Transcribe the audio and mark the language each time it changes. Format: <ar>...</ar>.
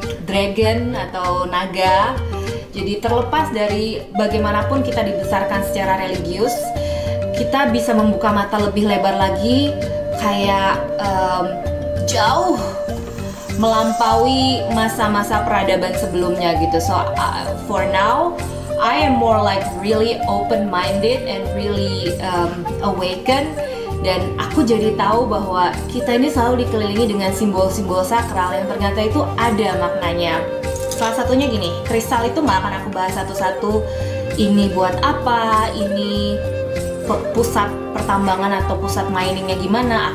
<id>dragon atau naga. Jadi terlepas dari bagaimanapun kita dibesarkan secara religius, kita bisa membuka mata lebih lebar lagi, kayak jauh melampaui masa-masa peradaban sebelumnya gitu.</id> <en>So for now, I am more like really open-minded and really awakened.</en> <id>Dan aku jadi tahu bahwa kita ini selalu dikelilingi dengan simbol-simbol sakral yang ternyata itu ada maknanya. Salah satunya gini, kristal itu nggak akan aku bahas satu-satu. Ini buat apa? Ini pusat pertambangan atau pusat miningnya gimana?</id>